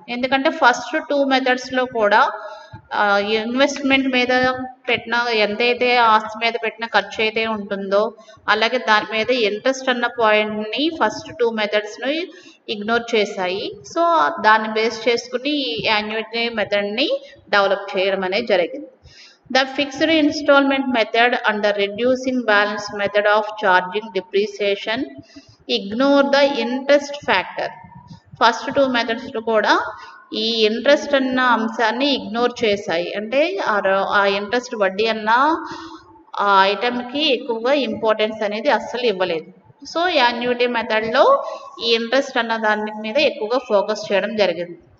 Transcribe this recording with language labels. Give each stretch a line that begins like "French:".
Telugu: ఎందుకంటే first two మెథడ్స్లో కూడా investment మీద పెట్టిన ఎంతైతే ఆస్తి మీద పెట్టిన ఖర్చు అయితే ఉంటుందో అలాగే దాని మీద ఇంట్రెస్ట్ అన్న పాయింట్ని ఫస్ట్ టూ మెథడ్స్ని ఇగ్నోర్ చేశాయి. సో దాన్ని బేస్ చేసుకుని ఈ యాన్యుయిటీ మెథడ్ని డెవలప్ చేయడం అనేది జరిగింది.
English: The fixed installment method and the reducing balance method of charging depreciation ignore the interest factor.
Telugu: First two methods కూడా ఈ ఇంట్రెస్ట్ అన్న అంశాన్ని ఇగ్నోర్ చేశాయి. అంటే ఆ ఇంట్రెస్ట్ వడ్డీ అన్న ఆ ఐటమ్కి ఎక్కువగా ఇంపార్టెన్స్ అనేది అస్సలు ఇవ్వలేదు. సో యాన్యుయిటీ మెథడ్లో ఈ ఇంట్రెస్ట్ అన్న దాని మీద ఎక్కువగా ఫోకస్ చేయడం జరిగింది.